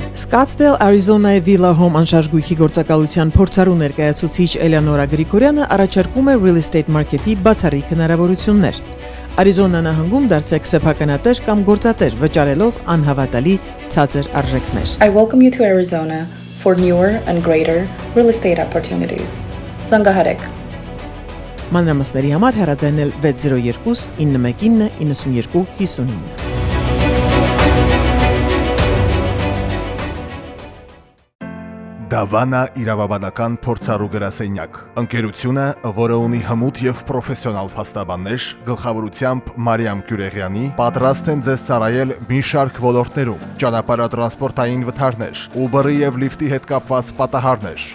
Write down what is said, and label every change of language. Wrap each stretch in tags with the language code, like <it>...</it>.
<hy>Scottsdale, Arizona-ի Villa Home անշարժ գույքի գործակալության փորձառու ներկայացուցիչ Էլեոնորա Գրիգորյանը առաջարկում է real estate market-ի բացառիկ հնարավորություններ։ Արիզոնա նահանգում դարձեք սեփականատեր կամ գործատեր, վճարելով անհավատալի ցածր արժեքներ։</hy> <en>I welcome you to Arizona for newer and greater real estate opportunities.</en> <hy>Զանգահարեք Մանրամասների համար հեռաձայնել 602 919 92 59։ Դավանա իրավաբանական փորձառու գրասենյակ։ Ընկերությունը, որը ունի հմուտ եւ պրոֆեսիոնալ փաստաբաններ, գլխավորությամբ Մարիամ Գյուրեղյանի, պատրաստ են ձեզ ծառայել մի շարք ոլորտներում՝ ճանապարհատրանսպորտային վթարներ, Uber-ի եւ Lyft-ի հետ կապված պատահարներ։</hy>